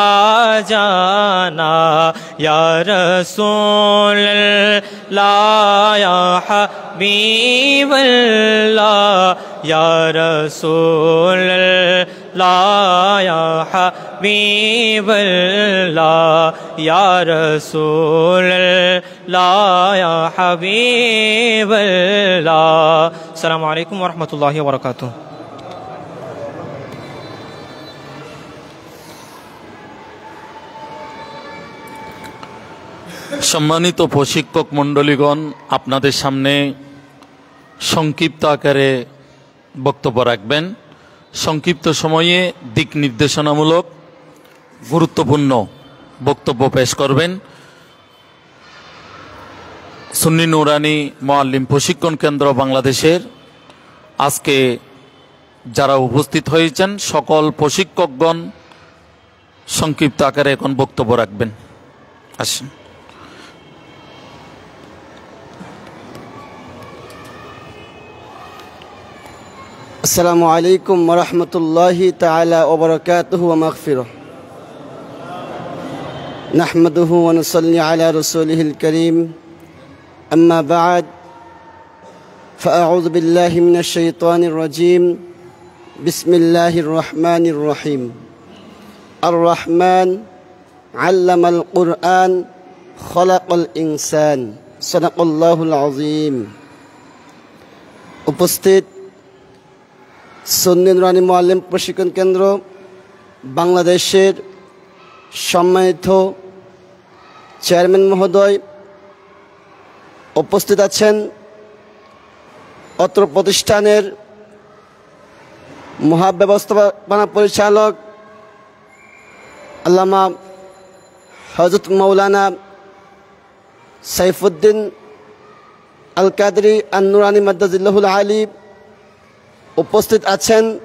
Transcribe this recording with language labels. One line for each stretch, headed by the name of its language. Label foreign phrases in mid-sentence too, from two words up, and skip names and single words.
Arabic: جانا یا رسول اللہ یا حبیب اللہ یا رسول اللہ یا حبیب اللہ یا رسول اللہ یا حبیب اللہ السلام علیکم ورحمۃ اللہ وبرکاتہ
Bangla: সম্মানিত প্রশিক্ষক মণ্ডলীগণ আপনাদের সামনে সংক্ষিপ্ত আকারে বক্তব্য রাখবেন সংক্ষিপ্ত সময়ে দিক নির্দেশনামূলক গুরুত্বপূর্ণ বক্তব্য পেশ করবেন সুন্নি নুরানি মুআল্লিম প্রশিক্ষণ কেন্দ্র বাংলাদেশের আজকে যারা উপস্থিত হয়েছেন সকল প্রশিক্ষকগণ সংক্ষিপ্ত আকারে এখন বক্তব্য রাখবেন আসুন
Arabic: السلام علیکم ورحمۃ اللہ تعالی وبرکاتہ ومغفرہ نحمده ونصلي على رسوله الكريم اما بعد فاعوذ بالله من الشيطان الرجيم بسم الله الرحمن الرحيم الرحمن علم القرآن خلق الانسان صدق الله العظيم
Bangla: উপস্থিত সুন্নি নুরানি মুআল্লিম প্রশিক্ষণ কেন্দ্র বাংলাদেশের সম্মানিত চেয়ারম্যান মহোদয় উপস্থিত আছেন অত্র প্রতিষ্ঠানের মহাব্যবস্থাপনা পরিচালক আল্লামা হযরত মাওলানা সাইফুদ্দিন আল কাদরি আন-নুরানি
Arabic: مدظله العالي
Bangla: উপস্থিত আছেন